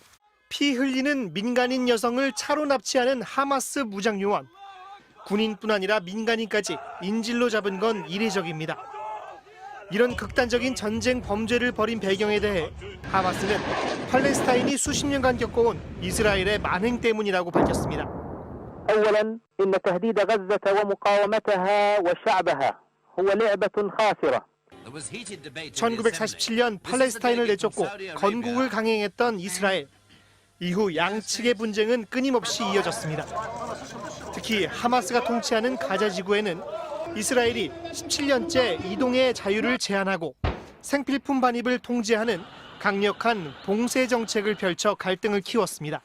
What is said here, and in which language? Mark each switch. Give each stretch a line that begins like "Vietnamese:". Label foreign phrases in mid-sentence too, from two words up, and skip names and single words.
Korean: 피 흘리는 민간인 여성을 차로 납치하는 하마스 무장 요원. 군인뿐 아니라 민간인까지 인질로 잡은 건 이례적입니다. 이런 극단적인 전쟁 범죄를 벌인 배경에 대해 하마스는 팔레스타인이 수십 년간 겪어온 이스라엘의 만행 때문이라고 밝혔습니다.
Arabic: أولاً إن تهديد غزة ومقاومتها وشعبها هو لعبة خاسرة.
Korean: 1947년 팔레스타인을 내쫓고 건국을 강행했던 이스라엘. 이후 양측의 분쟁은 끊임없이 이어졌습니다. 특히 하마스가 통치하는 가자 지구에는 이스라엘이 17년째 이동의 자유를 제한하고 생필품 반입을 통제하는 강력한 봉쇄 정책을 펼쳐 갈등을 키웠습니다.